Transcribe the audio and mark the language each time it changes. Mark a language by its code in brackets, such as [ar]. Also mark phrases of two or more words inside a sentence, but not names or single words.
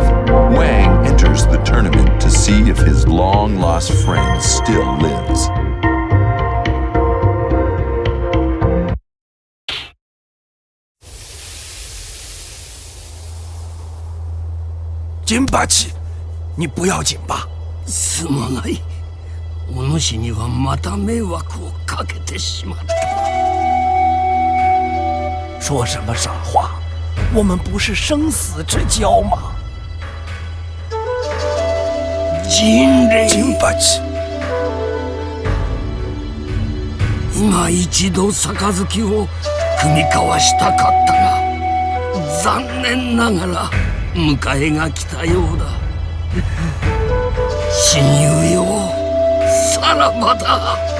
[en] Wang enters the tournament to see if his long-lost friend still lives. Jinpachi, [zh] 你不要紧吧？ [ja] すまない。お主にはまた迷惑をかけてしまった。 [zh] 说什么傻话？我们不是生死之交吗？Jinpachi。 [ja] 今一度杯を酌み交わしたかったが、残念ながら迎えが来たようだ。親友よ、さらばだ。